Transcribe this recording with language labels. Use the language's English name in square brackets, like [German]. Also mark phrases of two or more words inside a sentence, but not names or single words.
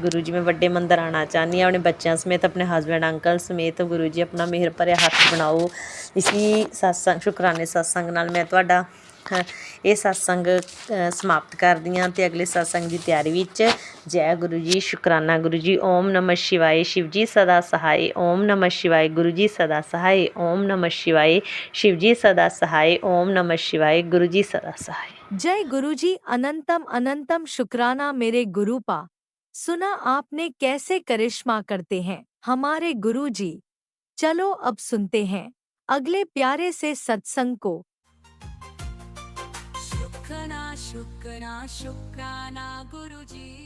[Punjabi] ਗੁਰੂ ਜੀ ਮੈਂ ਵੱਡੇ ਮੰਦਰ ਆਉਣਾ ਚਾਹੁੰਦੀ ਹਾਂ ਆਪਣੇ ਬੱਚਿਆਂ ਸਮੇਤ, ਆਪਣੇ ਹਸਬੈਂਡ ਅੰਕਲ ਸਮੇਤ। ਗੁਰੂ ਜੀ ਆਪਣਾ ਮਿਹਰ ਭਰਿਆ ਹੱਥ ਬਣਾਓ। ਇਸੀ ਸਤਸੰਗ ਸ਼ੁਕਰਾਨੇ ਸਤਸੰਗ ਨਾਲ ਮੈਂ ਤੁਹਾਡਾ ਇਹ ਸਤਸੰਗ ਸਮਾਪਤ ਕਰਦੀ ਹਾਂ ਅਤੇ ਅਗਲੇ ਸਤਸੰਗ ਦੀ ਤਿਆਰੀ ਵਿੱਚ। ਜੈ ਗੁਰੂ ਜੀ, ਸ਼ੁਕਰਾਨਾ ਗੁਰੂ ਜੀ। [Sanskrit] ओम नमः शिवाय, [Hindi] शिव जी सदा सहाय। [Sanskrit] ओम नमः शिवाय, [Hindi] गुरु जी सदा सहाय। [Sanskrit] ओम नमः शिवाय, [Hindi] शिव जी सदा सहाय। [Sanskrit] ओम नमः शिवाय, [Hindi] गुरु जी सदा सहाय। जय गुरु जी। अनंतम अनंतम शुक्राना मेरे गुरुपा। सुना आपने कैसे करिश्मा करते हैं हमारे गुरु जी। चलो अब सुनते हैं अगले प्यारे से सत्संग को। शुक्राना शुक्राना शुक्राना गुरुजी।